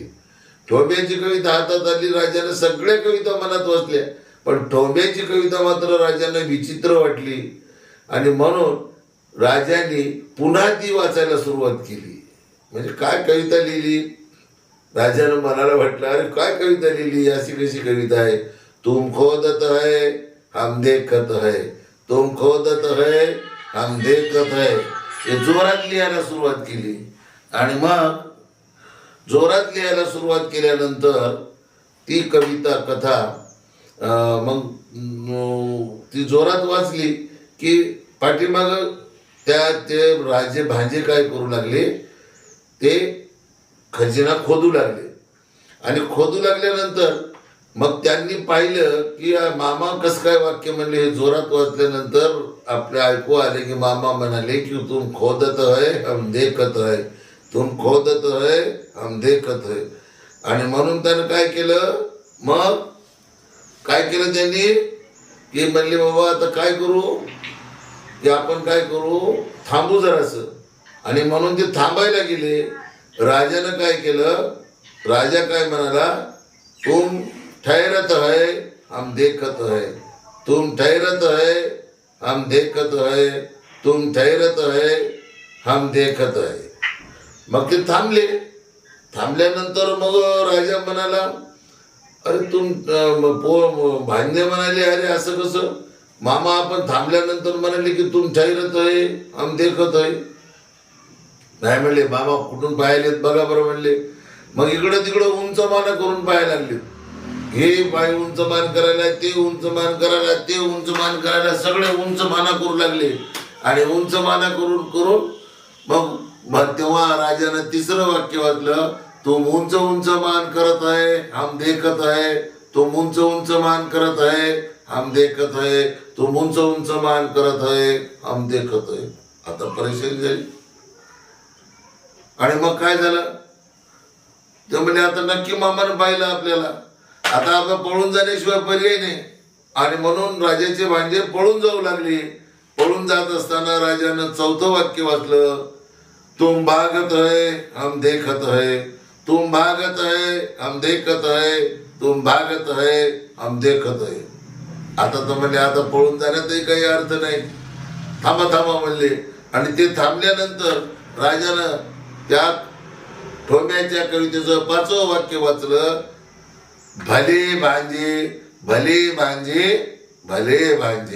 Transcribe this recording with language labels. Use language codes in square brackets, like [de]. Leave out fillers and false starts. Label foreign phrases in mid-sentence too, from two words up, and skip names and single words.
[mr] ठोंब्याची कविता हातात आली. राजाने सगळ्या कविता मनात वाचल्या, पण ठोंब्याची कविता मात्र राजांना विचित्र वाटली. आणि म्हणून राजाने पुन्हा ती वाचायला सुरुवात केली. म्हणजे काय कविता लिहिली, राजानं मनाला वाटलं, अरे काय कविता लिहिली, अशी कशी कविता आहे. [hi] तुम खोदत है हम देखत है, तुम खोदत है हम देखत है. [mr] हे जोरात लिहायला सुरुवात केली. आणि मग जोरात लिहायला सुरुवात केल्यानंतर ती कविता कथा मग ती जोरात वाचली की पाठीमाग ते राजे भांजे काय करू लागले, ते खजिना खोदू लागले. आणि खोदू लागल्यानंतर मग त्यांनी पाहिलं की मामा कसं काय वाक्य म्हणले. हे जोरात वाचल्यानंतर आपल्या ऐकू आले की मामा म्हणाले की [hi] तुम खोदत है हम देखत है, तुम खोदत है हम देखत है. [mr] आणि म्हणून त्यानं काय केलं, मग काय केलं त्यांनी की म्हणले बाबा आता काय करू, की आपण काय करू, थांबू जरासं. आणि म्हणून ते थांबायला गेले. राजानं काय केलं, राजा काय म्हणाला, [hi] तुम ठहरत है हम देखत है, तुम ठहरत है हम देखत है, तुम ठहरत है हम देखत है. [mr] मग ते थांबले. थांबल्यानंतर मग राजा म्हणाला, अरे भांजे म्हणाले, अरे असं कसं मामा, आपण थांबल्यानंतर म्हणाले की [hi] तुम ठहरत है हम देखत है. [mr] नाही म्हणले, मामा कुठून पाहिलेत बघा बरं म्हणले. मग इकडं तिकडं उंच माना करून पाहायला लागले. हे पाय उंच मान करायला, ते उंच मान करायला, ते उंच मान करायला, सगळे उंच माना करू लागले. आणि उंच माना करून मग तेव्हा राजानं 3रं वाक्य वाचलं, [hi] तुम उंच उंच मान करत आहे हम देखत आहे, तुम उंच उंच मान करत आहे हम देखत आहे, तुम उंच उंच मान करत आहे हम देखत आहे. [mr] आता परेशानी झाली. आणि मग काय झालं, ते म्हणजे आता नक्की मामानं पाहिलं आपल्याला, आता आपण पळून जाण्याशिवाय पर्याय नाही. आणि म्हणून राजाचे भांजे पळून जाऊ लागले. पळून जात असताना राजानं चौथं वाक्य वाचलं, [hi] तुम भागत है हम देखत है, तुम भागत है हम देखत है, तुम भागत है हम देखत है. [mr] आता तर म्हणले आता पळून जाण्यातही काही अर्थ नाही, थांबा थांबा म्हणले. आणि ते थांबल्यानंतर राजानं त्या ठोंब्याच्या कवितेचं 5वं वाक्य वाचलं, भले भांजे भले भांजे भले भांजे.